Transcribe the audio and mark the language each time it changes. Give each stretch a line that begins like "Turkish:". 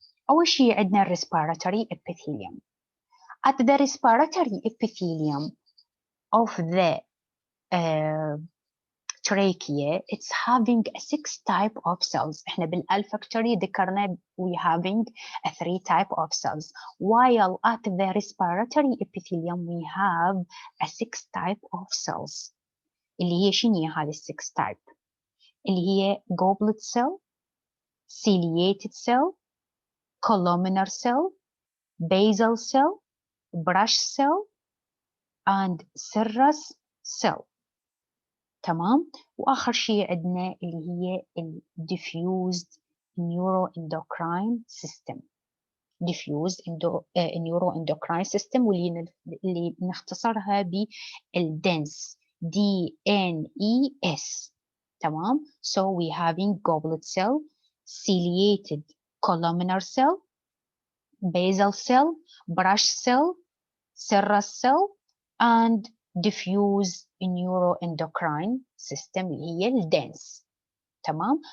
Arabic: أول شيء عندنا
English: respiratory epithelium. At the respiratory epithelium of the trachea, it's having 6 type of cells.
Arabic: إحنا بالolfactory ذكرنا
English: we having 3 type of cells, while at the respiratory epithelium we have 6 type of cells.
Arabic: اللي هي شنو هذه
English: 6 type؟
Arabic: اللي هي
English: goblet cell, ciliated cell, columnar cell, basal cell, brush cell and serous cell.
Arabic: تمام. واخر شيء عندنا اللي هي
English: diffused neuroendocrine system. diffused neuroendocrine system
Arabic: واللي نختصرها بالDENS,
English: DNES. تمام. So we having goblet cell, ciliated columnar cell, basal cell, brush cell, serous cell and diffuse neuroendocrine system
Arabic: اللي هي الDENS. تمام.